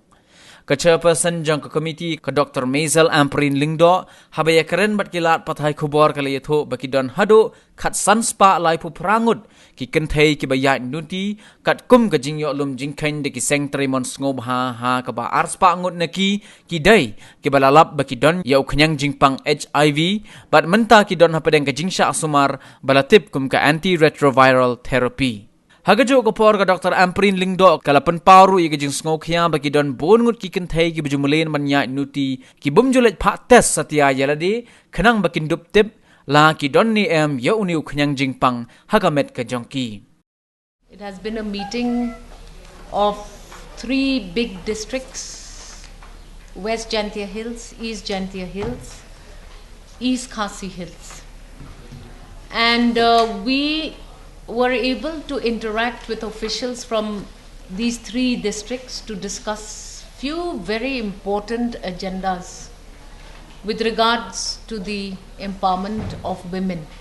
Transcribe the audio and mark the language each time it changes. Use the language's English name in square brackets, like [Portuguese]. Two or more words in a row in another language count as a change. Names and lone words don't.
[Khasi] Ka chairperson jang ka committee ka Dr. Maisel Amprin Lingdo habaya karen bat kilat pathai khubor ka layatho bakidon hado khat sanspa lai pu prangut ki Kynthei ki ba Ïaid Nuti kat kum ka jingyo lum jingkhain de ki seng tremon sngob ha ka ba arspa ngut naki ki dai ki balalap bakidon ya Khñiang Jingpang HIV bat menta ki don hapadeng ka jingsha sumar balatip kum ka [English] antiretroviral therapy. [Khasi] Hagajo ko por ka Dr. Amprin Lingdo kalapan paru i ka jing Khñiang bagi don bongut ki Kynthei ki bujumulen man Ïaid Nuti ki bumjulet pha test satya yalade khanang bakin dup tip la ki don ni em ya uniu Khñiang Jingpang hagamet ka jongki. [English] It has been a meeting of 3 big districts: West Jantia Hills, East Jantia Hills, East Khasi Hills, and we were able to interact with officials from these 3 districts to discuss few very important agendas with regards to the empowerment of women.